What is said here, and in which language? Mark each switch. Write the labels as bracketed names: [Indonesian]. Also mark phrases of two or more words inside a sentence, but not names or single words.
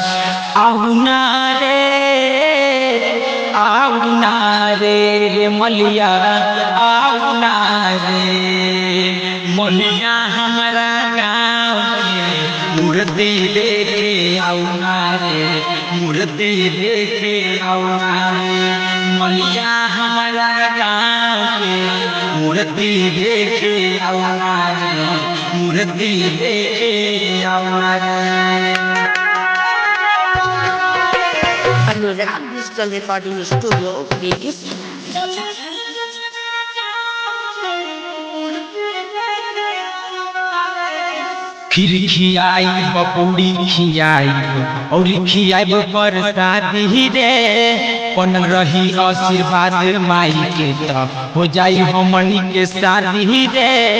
[Bhojpuri] आउना रे मलिया आउना रे मलिया हमारा गाँव मूर्ति देखे आउना रे मूर्ति देखे आउना रे मलिया हमारा गाँव मूर्ति देखे आउना रे मूर्ति देखे आउना रे। [Italian] Allora, visto le foto in studio, vedi? [Bhojpuri] खीर खियाई पकौड़ी खियाई और खियाब प्रसादी रे बनल रही आशीर्वाद माई के त हो जाई हमनी के शादी रे।